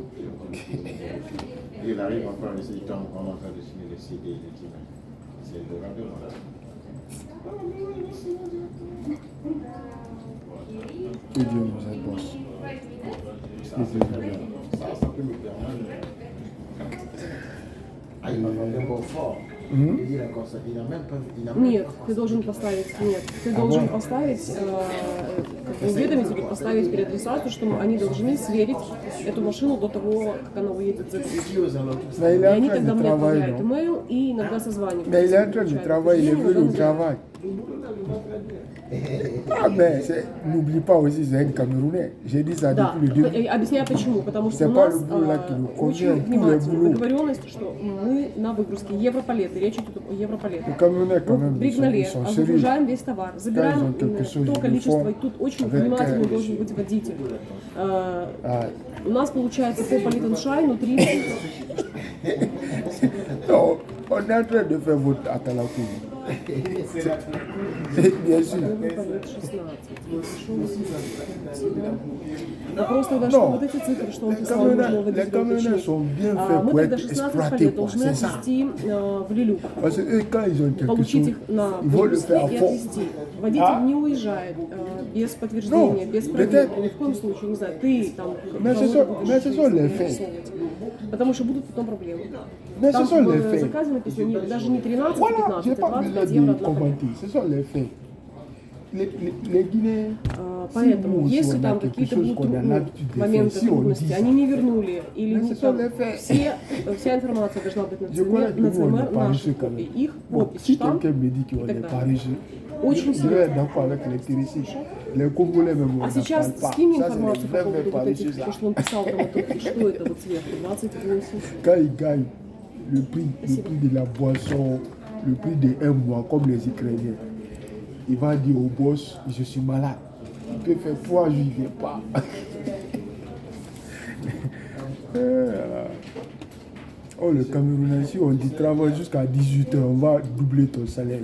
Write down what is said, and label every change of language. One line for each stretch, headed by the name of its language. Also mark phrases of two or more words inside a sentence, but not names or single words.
French: Et il arrive encore ici, il tombe, on est en train de signer le CD, il dit, mais c'est le radio là. Que Dieu nous aide, boss. Ça peut nous permettre. Ah, il m'a fait un bon fort. Il dit comme ça, il n'a même pas.
Russian: Нет, ты должен поставить, ты должен поставить, уведомить или поставить переадресацию, что они должны сверить эту машину до того, как она уедет за границу.
French: Il dit aux alentours, Mais il
Russian: И
French: est en
Russian: они
French: train
Russian: тогда
French: de
Russian: мне
French: travailler,
Russian: отправляют
French: non?
Russian: имейл и иногда созваниваются.
French: Mais il est en train de travailler, il est venu au travail. Ah ben, n'oublie pas aussi, c'est un Camerounais. J'ai dit ça
Russian: Да,
French: depuis le début.
Russian: объясняю почему. Потому что
French: C'est
Russian: у
French: pas
Russian: нас
French: le boulot là qui nous convient,
Russian: очень
French: tous les
Russian: внимательная
French: boulots.
Russian: договоренность, что мы на выгрузке Европалеты, речь идет о Европалетах.
French: Les Camerounais quand
Russian: Мы
French: même, ils
Russian: пригнали,
French: sont sérieux.
Russian: выгружаем весь товар, забираем
French: Quand ils ont quelque chose,
Russian: то
French: ils le
Russian: количество,
French: font
Russian: и тут очень
French: avec
Russian: внимательный
French: un-
Russian: должен быть водитель.
French: Ah,
Russian: У нас получается по политаншайну 30.
French: non, on est en train de faire votre Atalakou. Bien sûr.
Russian: Вопрос тогда, что вот эти цифры, что он писал, нужно
French: Les
Russian: вводить в
French: camionneurs
Russian: уточнить.
French: sont bien
Russian: А
French: faits
Russian: мы
French: pour
Russian: тогда
French: être
Russian: 16
French: exploités,
Russian: палет
French: quoi.
Russian: должны
French: C'est ça.
Russian: отвезти в Лилю.
French: Parce que eux, quand ils ont quelque
Russian: Получить
French: chose,
Russian: их на
French: ils vont le
Russian: выпуске
French: faire à
Russian: и
French: fond.
Russian: отвезти. Водитель А? не уезжает без подтверждения, Ну, без
French: peut-être-
Russian: проверки. Ни в коем случае, не знаю, ты там...
French: Mais ce sont- mais ce sont les faits.
Russian: Потому что будут потом проблемы.
French: Mais
Russian: Там
French: ce sont les
Russian: в
French: faits.
Russian: заказе написано даже не 13, а
French: Voilà, je
Russian: 15,
French: n'ai
Russian: это
French: pas besoin
Russian: 25 евро
French: de
Russian: одна
French: commenter. Ce sont les faits. Les Guinéens,
Russian: Поэтому,
French: si
Russian: если
French: on a
Russian: там
French: quelque
Russian: какие-то
French: chose
Russian: будут
French: qu'on a l'habitude de faire,
Russian: моменты
French: si on
Russian: трудности,
French: dit
Russian: они
French: ça,
Russian: не вернули, или
French: Mais
Russian: не
French: ce sont
Russian: там,
French: les faits.
Russian: вся информация должна быть на
French: Je connais tout
Russian: ЦМР,
French: le monde
Russian: наши
French: est paresseux quand
Russian: копии,
French: même.
Russian: их
French: Bon,
Russian: подпись,
French: si
Russian: штамп.
French: quelqu'un me dit qu'on
Russian: так
French: est
Russian: далее.
French: paresseux,
Russian: Очень
French: je vais être d'accord avec les TRC. Les Congolais même, on
Russian: А
French: n'en
Russian: сейчас
French: parle pas.
Russian: скинь
French: Ça,
Russian: информацию
French: c'est
Russian: по
French: les
Russian: поводу
French: vrais
Russian: вот
French: paresseux,
Russian: этих,
French: ça.
Russian: то, что он писал там, что это вот сверху, 28.
French: Quand ils gagnent le prix de la boisson, le prix de un mois, comme les Ukrainiens, il va dire au boss, je suis malade. Il peut faire 3 jours, il ne vient pas. Oh, le Camerounais, si on dit travaille jusqu'à 18h, on va doubler ton salaire.